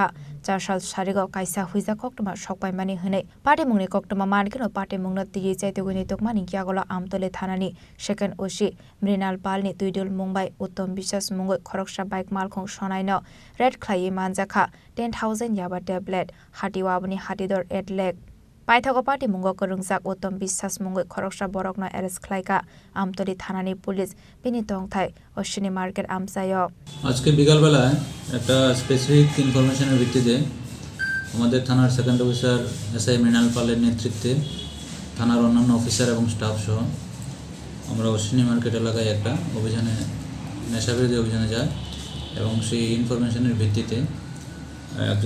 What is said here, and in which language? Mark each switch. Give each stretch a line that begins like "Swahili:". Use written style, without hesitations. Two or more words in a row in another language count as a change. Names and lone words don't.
Kok Borok: चारसाल सारिगाव काइसा हुइजा कक्टमा सकबाय मानि हनै पार्टी मुंगनि कक्टमा मानखनो पार्टी मुंगना तिये चाइतेगुनि तकमानि यागला आमतली थानानि
English: second OC
Kok Borok: मृणाल पालनि दुइदल मुंबाइ उत्तम বিশ্বাস मुंगै खरकसा बाइक मालखं सनायनो रेड ख्लाइ मानजाखा 10,000 याबा टेबलेट हाटिवाबनि हाटिदर 8 लाख पाइथागो पार्टी मुंग करुंजाक उत्तम বিশ্বাস मुंगै खरकसा बरकना एरेस्ट ख्लाइका আমতলি থানানি পুলিশ বিনি তংথাই অশ্বিনী মার্কেট আমসায়
Bangla: আজকে বিকালবেলায় একটা
English: specific information
Bangla: ভিত্তিতে আমাদের থানার
English: second officer
Bangla: এসআই মৃণাল পালের নেতৃত্বে থানার অন্যান্য অফিসার এবং স্টাফ সহ আমরা অশ্বিনী মার্কেট এলাকায় একটা অভিযানে নেশাবিরোধী অভিযানে যাই এবং সেই ইনফরমেশনের ভিত্তিতে একজন